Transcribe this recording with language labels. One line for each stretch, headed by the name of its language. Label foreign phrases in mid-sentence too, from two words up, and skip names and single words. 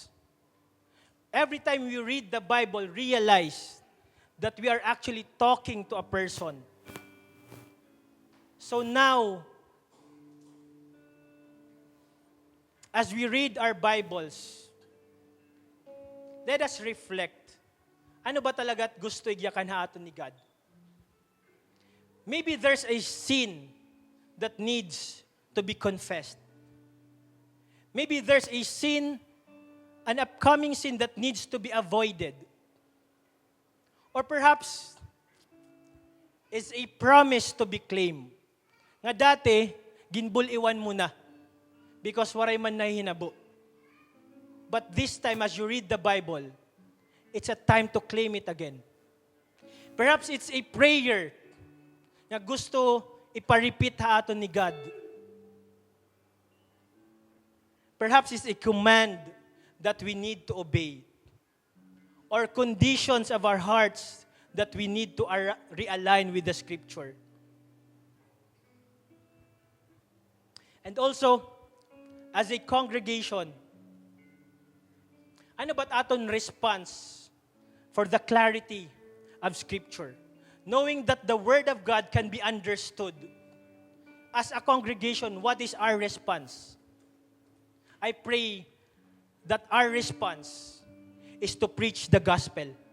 English: Every time we read the Bible, realize that we are actually talking to a person. So now, as we read our Bibles, let us reflect.
Waray: Ano ba talaga at gusto igyakan haton ni God?
English: Maybe there's a sin that needs to be confessed. Maybe there's a sin, an upcoming sin that needs to be avoided. Or perhaps, it's a promise to be claimed.
Waray: Nga dati, ginbuliwan mo na because waray man nahinabo.
English: But this time, as you read the Bible, it's a time to claim it again. Perhaps it's a prayer
Waray: na gusto ipa-repeat haton ni God.
English: Perhaps it's a command that we need to obey. Or conditions of our hearts that we need to realign with the Scripture. And also, as a congregation,
Waray: ano ba't aton
English: response for the clarity of Scripture? Knowing that the Word of God can be understood. As a congregation, what is our response? I pray that our response is to preach the gospel.